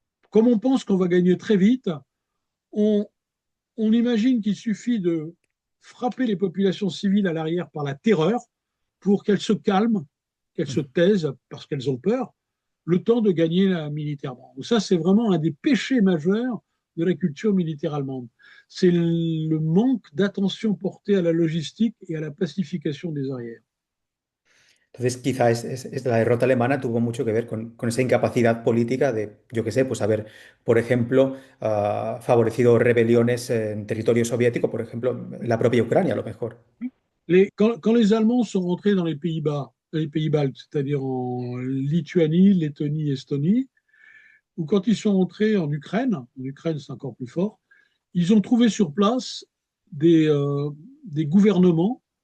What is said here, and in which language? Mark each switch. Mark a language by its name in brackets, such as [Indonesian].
[French] Comme on pense qu'on va gagner très vite, on, on imagine qu'il suffit de frapper les populations civiles à l'arrière par la terreur pour qu'elles se calment, qu'elles se mm. taisent parce qu'elles ont peur, le temps de gagner militairement. Ça, c'est vraiment un des péchés majeurs de la culture militaire allemande. C'est le manque d'attention portée à la logistique et à la pacification des arrières. [Spanish] Entonces, quizá la derrota alemana tuvo mucho que ver con esa incapacidad política de, yo qué sé, pues haber, por ejemplo, favorecido rebeliones en territorio soviético, por ejemplo, en la propia Ucrania, a lo mejor. [French] Quand les Allemands sont rentrés dans les Pays-Bas, les pays baltes, c'est-à-dire en Lituanie, Lettonie, Estonie, ou quand ils sont entrés en Ukraine c'est encore plus fort, ils ont trouvé sur place des gouvernements